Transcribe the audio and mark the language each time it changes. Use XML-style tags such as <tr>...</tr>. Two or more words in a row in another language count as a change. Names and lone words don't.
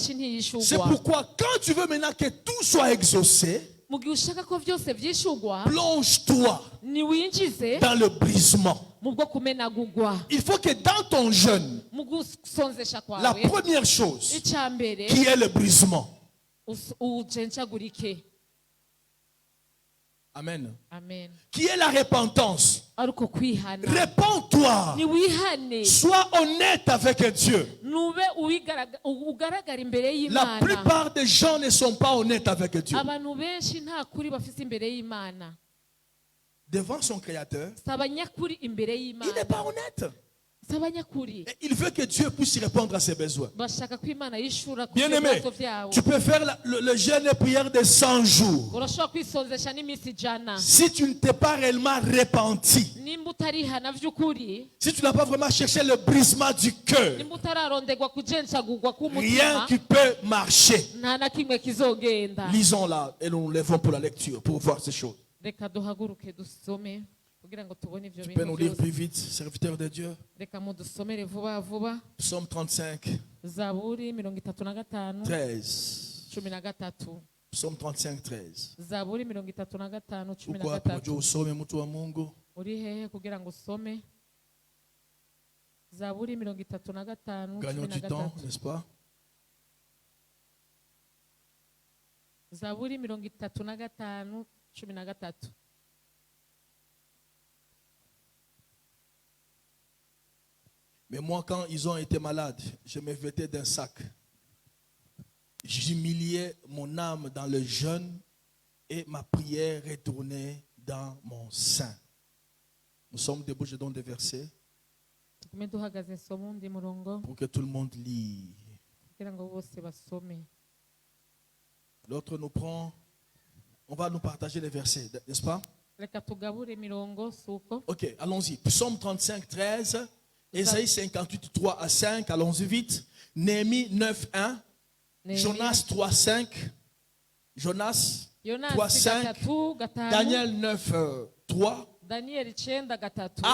<fr>C'est</fr> <rn>ntiyishugwa</rn> <fr>pourquoi quand tu veux maintenant que tout soit exaucé,</fr> <rn>mu gihe ushaka ko byose byishugwa</rn> <fr>plonge-toi</fr> <rn>niwinjize</rn> <fr>dans le brisement.</fr> <rn>mu bwo kumenagurwa</rn> <fr>Il faut que dans ton jeûne,</fr> <rn>mu gusonzesha</rn> <fr>la</fr> <rn>kwawe</rn> <fr>première chose</fr> <rn>icya mbere</rn> <fr>qui est le brisement.</fr> <rn>ucencagurike</rn> <fr>Amen.</fr> <rn>amen</rn> <fr>Qui est la repentance.</fr> <rn>ariko kwihana</rn> <fr>Répands-toi.</fr> <rn>niwihane</rn> <fr>Sois honnête avec Dieu.</fr> <rn>nube ugaragara imbere</rn> <fr>La</fr> <rn>y'Imana</rn> <fr>plupart des gens ne sont pas honnêtes avec Dieu.</fr> <rn>abantu benshi nta kuri bafite imbere y'Imana</rn> <fr>Devant son Créateur,</fr> <rn>si abanyakuri imbere</rn> <fr>il n'est</fr> <rn>y'Imana</rn> <fr>pas honnête.</fr> <rn>si abanyakuri</rn> <fr>Et il veut que Dieu puisse répondre à ses besoins.</fr> <rn>bashaka ko Imana yishura ku</rn> <fr>Bien-aimé,</fr> <rn>bibazo byabo</rn> <fr>tu peux faire le jeûne et prière de 100 jours.</fr> <rn>urashobora kwisonzesha n'iminsi ijana</rn> <fr>Si tu ne t'es pas réellement repenti,</fr> <rn>nimba utarihana by'ukuri</rn> <fr>si tu n'as pas vraiment cherché le brisement du cœur,</fr> <rn>nimba utararondegwa kujencagurwa</rn> <fr>rien</fr> <rn>k'umutima</rn> <fr>qui peut marcher.</fr> <rn>nta na kimwe kizogenda</rn> <fr>Lisons là et nous nous lèvons pour la lecture, pour voir ces choses.</fr> <rn>reka duhaguruke dusome kugira ngo tubone ibyo</rn> <fr>Tu peux</fr> <rn>bintu</rn> <fr>nous lire</fr> <rn>byose.</rn> <fr>plus vite, serviteur de Dieu.</fr> <rn>Reka mudusomere vuba vuba.</rn> <fr>Psaume 35,</fr> <rn>Zaburi 35</rn> <fr>13.</fr> <rn>13.</rn> <fr>Psaume 35, 13.</fr> <rn>Zaburi 35</rn> <fr>Pourquoi pour Dieu</fr> <rn>13. usome</rn> <sw>mtu wa Mungu?</sw> <rn>Uri hehe kugira ngo usome? Zaburi 35</rn> <fr>Gagnons du temps,</fr> <rn>13.</rn> <fr>n'est-ce pas?</fr> <rn>Zaburi 35 13.</rn> <fr>Mais moi, quand ils ont été malades, je me vêtais d'un sac. J'humiliais mon âme dans le jeûne et ma prière retournait dans mon sein. Nous sommes debout, je donne des versets</fr> <rn>Tugume duhagaze nsoma undi murongo</rn> <fr>pour que tout le monde lit.</fr> <rn>kugira ngo bose basome.</rn> <fr>L'autre nous prend, on va nous partager les versets, n'est-ce pas?</fr> <rn>Reka tugabure imirongo suko.</rn> <fr>Ok, allons-y. Psaume 35, 13, Ésaïe 58, 3 à 5, allons-y vite. Néhémie 9, 1, Jonas 3, 5, Jonas 3, 5, 3 Daniel 9, 3,</fr> <rn>Daniel 9 3.</rn>